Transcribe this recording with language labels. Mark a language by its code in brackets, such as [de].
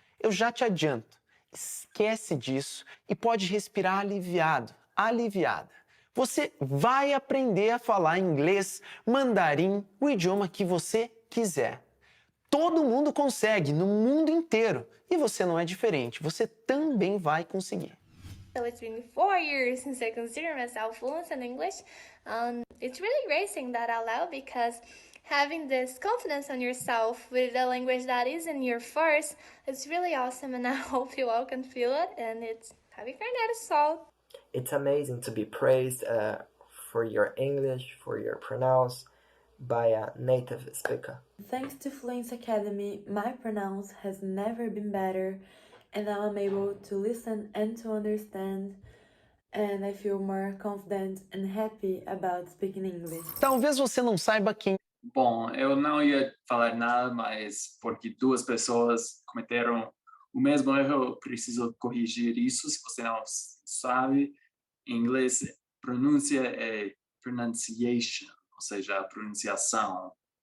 [pt] Eu já te adianto, esquece disso e pode respirar aliviado, aliviada. Você vai aprender a falar inglês, mandarim, o idioma que você quiser. Todo mundo consegue, no mundo inteiro. E você não é diferente, você também vai conseguir. [en] So it's been 4 years since I consider myself fluent in English. It's really great saying that out loud because having this confidence on yourself with a language that isn't your first, it's really awesome and I hope you all can feel it and it's Javi Carneiro Sol. It's amazing to be praised for your English, for your pronounce by a native speaker. Thanks to Fluency Academy, my pronounce has never been better and now I'm able to listen and to understand and I feel more confident and happy about speaking English. [pt] Talvez você não saiba quem... Bom, eu não ia falar nada, mas porque 2 pessoas cometeram o mesmo erro, eu preciso corrigir isso. Se você não sabe, em inglês, pronúncia é pronunciation, ou seja, a pronunciação.